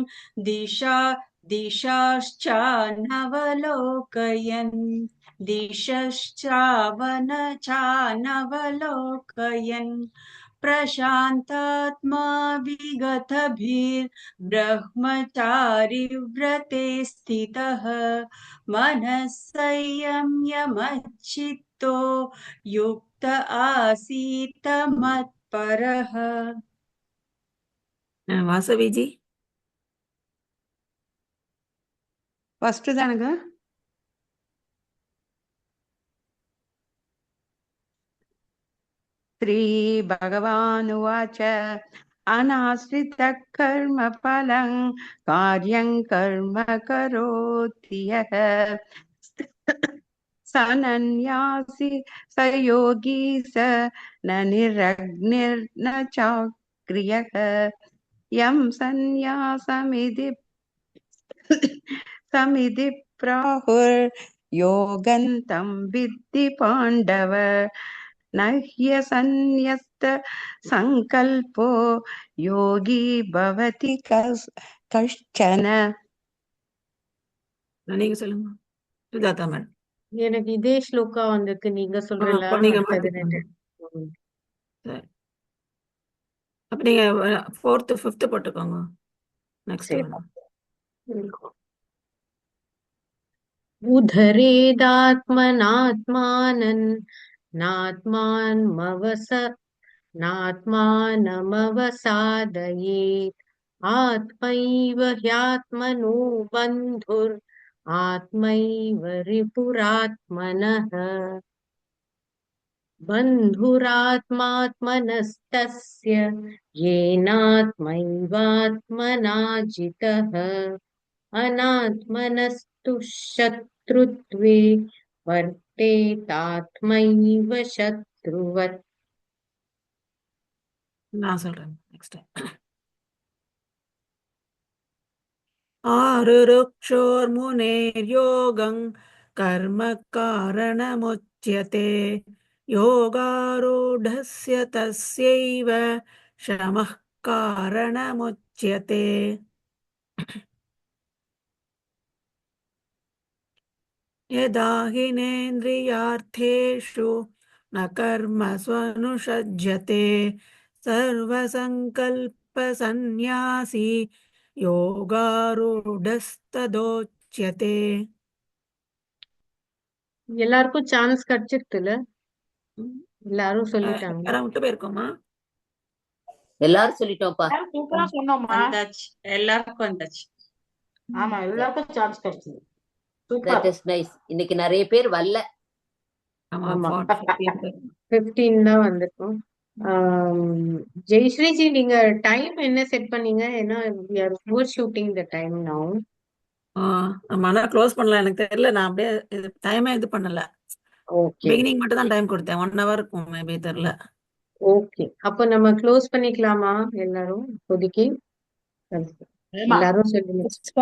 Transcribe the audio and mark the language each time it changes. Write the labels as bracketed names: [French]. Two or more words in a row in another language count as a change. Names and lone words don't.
[Sanskrit] दिशश्चानवलोकयन् प्रशान्तात्मा विगतभिर्ब्रह्मचारिव्रते स्थितः मनः संयम्य युक्त आसीत मत्परः. वासवी जी. [Tamil] ஃபர்ஸ்ட் தானுங்க? [Sanskrit] श्रीभगवानुवाच अनाश्रितः कर्मफलं कार्यं कर्म करोति यः सनन्यासी स योगी स न निरग्निर्न चाक्रियः यं सन्न्यासमिति समिति प्राहुर्योगन्तं विद्धि पाण्डव न ह्यसन्न्यस्त संकल्पो योगी भवति कश्चन. [Tamil] நீங்க சொல்லுங்க சுஜாதா மேடம். எனக்கு இதே ஸ்லோகா வந்திருக்கு, நீங்க சொல்றல அப்ப நீங்க அடுத்தது மாத்திக்கோங்க. ம். சரி. அப்ப நீங்க 4th 5th போட்டுக்கோங்க. நெக்ஸ்ட் சரி. வேணும். [Sanskrit] उदरेदात्मनात्मानन् नात्मानमवसादयेत् आत्मैव ह्यात्मनो बन्धुर् आत्मैव रिपुरात्मनः बन्धुरात्मात्मनस्तस्य येनात्मैवात्मना जितः अनात्मनस्तु शत्रुत्वे वर्तेतात्मैव शत्रुवत्. [Tamil] நான் சொல்றேன் நெக்ஸ்ட். [Sanskrit] आरुरुक्षोर्मुनेर्योगं कर्म कारणमुच्यते योगारूढस्य तस्यैव शमः कारणमुच्यते. यदा हिनेन्द्रियार्थेषु न कर्मस्वनुषज्यते सर्वसङ्कल्पसन्न्यासी योगारूढस्तदोच्यते. [Tamil] எல்லாருக்கும் சான்ஸ் கிடைச்சிருக்குல்ல, எல்லாரும் சொல்லிட்டாங்க. யாரும் விட்டு போயிருக்கோமா? எல்லாரும் சொல்லிட்டோம்ப்பா. சூப்பரா சொன்னோம்மா. வந்தாச்சு, எல்லாருக்கும் வந்தாச்சு. ஆமா, எல்லாருக்கும் சான்ஸ் கிடைச்சது. That சூப்பர். [English] is nice. [Tamil] இன்னைக்கு நிறைய பேர் வரல. ஆமா 15 தான் வந்திருக்கோம். ஜெயஸ்ரீஜி, நீங்க டைம் என்ன செட் பண்ணீங்க? [English] ஏன்னா we are overshooting the time now. [Tamil] மன க்ளோஸ் பண்ணல, எனக்கு தெரியல. நான் அப்படியே டைமே இது பண்ணல. ஓகே பிகினிங் மட்டும் தான் டைம் கொடுத்தேன். 1 hour இருக்கும் மேபி, தெரியல. ஓகே, அப்ப நம்ம க்ளோஸ் பண்ணிக்கலாமா எல்லாரும் இப்போதைக்கு? எல்லாரும் சொல்லுங்க.